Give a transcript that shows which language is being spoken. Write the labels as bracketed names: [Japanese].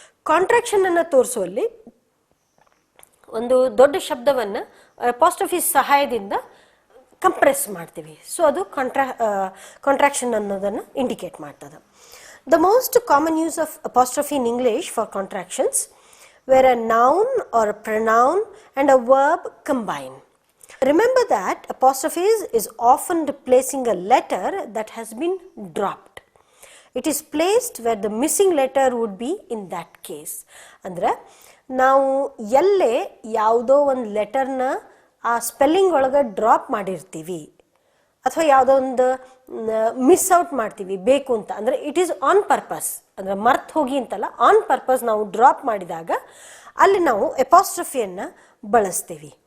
[Kannada] ಕಾಂಟ್ರಾಕ್ಷನನ್ನು ತೋರಿಸುವಲ್ಲಿ ಒಂದು ದೊಡ್ಡ ಶಬ್ದವನ್ನು ಅಪಾಸ್ಟ್ರಫಿ ಸಹಾಯದಿಂದ ಕಂಪ್ರೆಸ್ ಮಾಡ್ತೀವಿ. ಸೊ ಅದು ಕಾಂಟ್ರಾಕ್ಷನ್ ಅನ್ನೋದನ್ನು ಇಂಡಿಕೇಟ್ ಮಾಡ್ತದೆ. [English] The most common use of apostrophe in English for contractions where a noun or a pronoun and a verb combine. Remember that apostrophes is often replacing a letter that has been dropped. It is placed where the missing letter would be in that case. [Kannada] ಅಂದ್ರೆ ನಾವು ಎಲ್ಲೇ ಯಾವುದೋ ಒಂದು ಲೆಟರ್ನ ಆ spelling ಒಳಗೆ drop ಮಾಡಿರ್ತೀವಿ ಅಥವಾ ಯಾವುದೋ ಒಂದು ಮಿಸ್ ಔಟ್ ಮಾಡ್ತೀವಿ ಬೇಕು ಅಂತ, ಅಂದರೆ [English] it is on purpose, [Kannada] ಅಂದರೆ ಮರ್ತ್ ಹೋಗಿ ಅಂತಲ್ಲ, ಆನ್ ಪರ್ಪಸ್ ನಾವು ಡ್ರಾಪ್ ಮಾಡಿದಾಗ ಅಲ್ಲಿ ನಾವು ಎಪಾಸ್ಟ್ರಫಿಯನ್ನು ಬಳಸ್ತೀವಿ.